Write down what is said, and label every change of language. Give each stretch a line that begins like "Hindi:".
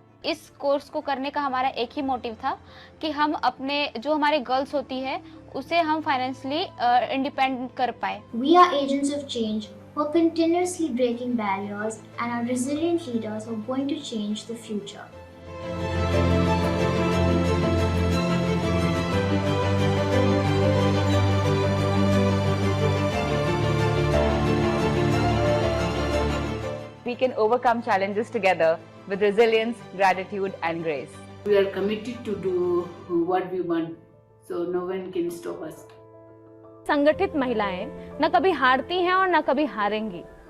Hindi: इस कोर्स को करने का हमारा एक ही मोटिव था कि हम अपने जो हमारे गर्ल्स होती है उसे हम फाइनेंशियली इंडिपेंडेंट कर पाए.
English: We are agents of change who are continuously breaking barriers and are resilient leaders who are going to change the future. We can overcome challenges together with resilience, gratitude, and grace. We are committed to do what we want, so no one can stop us.
Hindi: संगठित महिलाएं न कभी हारती हैं और न कभी हारेंगी.